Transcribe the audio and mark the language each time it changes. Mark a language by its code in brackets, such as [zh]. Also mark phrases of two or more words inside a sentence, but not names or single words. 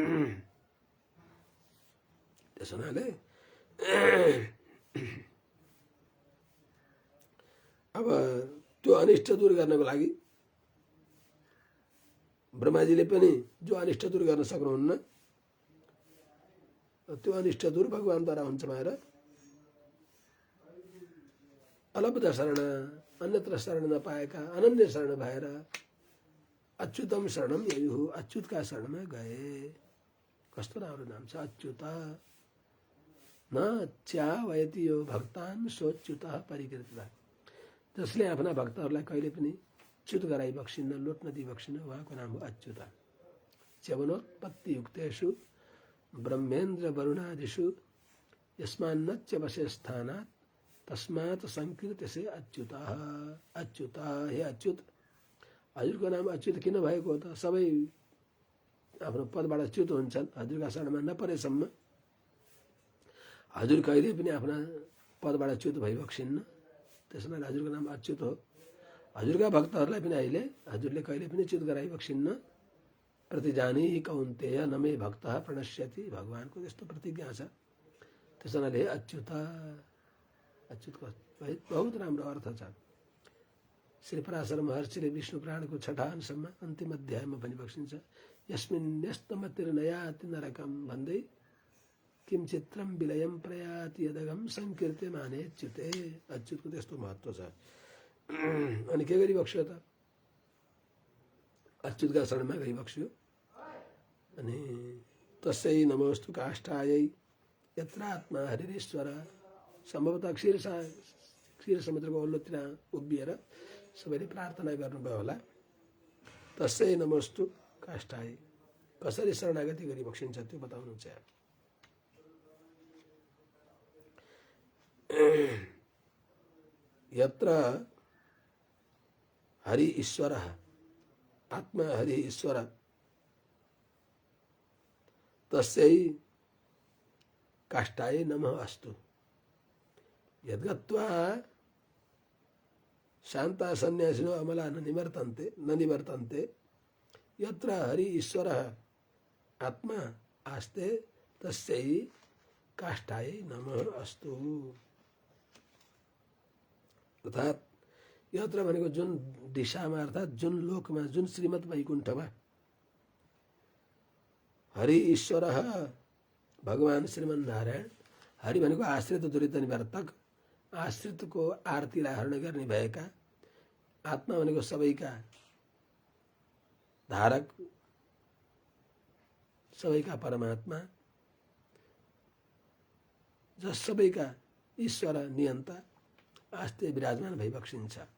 [ne] त्यसो हुनाले अब त्यो अनिष्ट दूर गर्नको लागि ब्रह्माजीले पनि जो अनिष्ट दूर गर्न सक्नुहुन्न, त्यो अनिष्ट दूर भगवानद्वारा हुन्छ भनेर अलब्ध शरण अन्यत्र शरण नपाएका अनन्य शरण भएर [sa] अच्युतम शरणम [ne] यही हो, अच्युतका शरणमा गए। कस्तो राम्रो नाम छ अच्युत। [sa] न च्यावयति यो भक्तान सोच्युत परिकृतता। [ne] जसले आफ्ना भक्तहरूलाई कहिले पनि च्युत गराई बक्सिन्न, लोट नदी बक्सिन्न, उहाँको नाम हो अच्युत। [sa] च्यवनोत्पत्ति युक्तेषु ब्रह्मेन्द्र वरुणादिषु यस्मान्नच्य वशे स्थानात् तस्मात् संकीर्त्य से अच्युत। [ne] अच्युत, हे अच्युत। हजुरको नाम अच्युत किन भएको हो त? सबै आफ्नो पदबाट च्युत हुन्छन् हजुरका शरणमा नपरेसम्म। हजुर कहिले पनि आफ्ना पदबाट च्युत भइबक्सिन्न, त्यसैले हजुरको नाम अच्युत हो। हजुरका भक्तहरूलाई पनि अहिले हजुरले कहिले पनि च्युत गराइबक्सिन्न। [sa] प्रतिजानी कौन्तेय न मे भक्तः प्रणश्यति। [ne] भगवानको त्यस्तो प्रतिज्ञा छ। त्यसैले हे अच्युत। अच्युतको बहुत राम्रो अर्थ छ। श्री पराशर महर्षिले विष्णु पुराणको 6 अंशमा अन्तिम अध्यायमा पनि बक्सिन्छ, [sa] यस्मिन् न्यस्तमतिर्नयाति नरकम भन्दै किम चित्रम विलयम प्रयाति यदगम संकीर्त्य माने च्युते। [ne] अच्युतको त्यस्तो महत्त्व छ। अनि के गरी बक्स्यो त? अच्युतका शरणमा गई बक्स्यो। [sa] अनि तस्यै नमोस्तु काष्ठायै यत्र आत्मा हरिरेश्वर। [ne] सम्भवतः क्षीर समुद्रको ओल्लोतिर उभिएर सबैले प्रार्थना गर्नुभयो होला। [sa] तस्यै नमोस्तु काष्ठाय। [ne] कसरी शरणागति गरी बक्सिन्छ त्यो बताउनुहुन्छ। [sa] यत्र हरि ईश्वर आत्मा हरि ईश्वर तस्यै काष्ठाय नमः अस्तु। यद्गत्वा शान्ता सन्यासिनो अमला न निवर्तन्ते यत्र हरि ईश्वर आत्मा आस्ते तस्यै काष्ठाय नमः अस्तु। [ne] अर्थात् यत्र भनेको जुन दिशामा अर्थात् जुन लोकमा, जुन श्रीमद् वैकुण्ठमा हरि ईश्वर भगवान श्रीमन्नारायण, हरि भनेको आश्रित दुरित निवर्तक, आश्रितको आरतीलाई हरण गर्ने भएका, आत्मा भनेको सबैका धारक, सबैका परमात्मा, जस सबैका ईश्वर नियन्ता आस्ते विराजमान भइबक्सिन्छ।